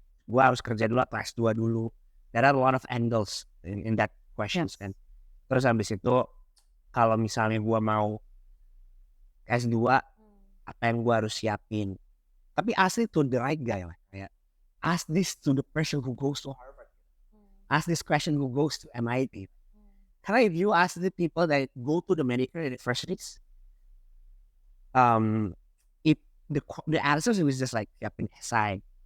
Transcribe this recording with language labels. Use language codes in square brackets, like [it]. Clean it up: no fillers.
[id] Gue harus kerja dulu atau S2 dulu. [en] There are a lot of angles in that questions kan. [id] Terus habis itu kalau misalnya gue mau S2, apa yang gue harus siapin? [en] Tapi ask it to the right guy lah. Kayak, ask this to the person who goes to Harvard. Ask this question who goes to MIT. Karena if you ask the people that go to the medical universities, if the answers is just like siapin SI.